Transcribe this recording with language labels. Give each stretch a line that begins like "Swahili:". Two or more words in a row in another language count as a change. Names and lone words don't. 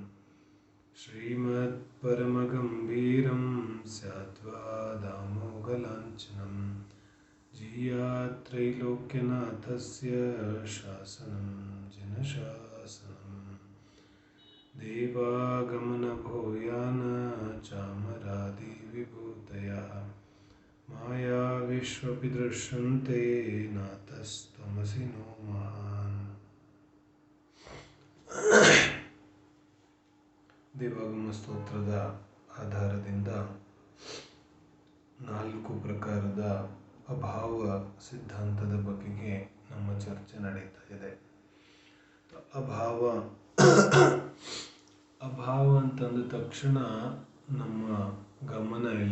Sanskrit: श्रीमत्परमगम्भीरं स्याद्वा दामोगलाञ्छनं जीयात्रैलोक्यनाथस्य शासनं जिनशासनम् देवागमनभूयान चामरादिविभूतयः माया विश्वपि दृश्यन्ते नातस्त्वमसि नो महान्।
Kannada: ದೇವಾಗಮ ಸ್ತೋತ್ರದ ಆಧಾರದಿಂದ 4 ಪ್ರಕಾರದ ಅಭಾವ ಸಿದ್ಧಾಂತದ ಬಗೆಗೆ ನಮ್ಮ ಚರ್ಚೆ ನಡೀತಾ ಇದೆ. ಅಭಾವ ಅಂತಂದ ತಕ್ಷಣ ನಮ್ಮ ಗಮನ ಇಲ್ಲ.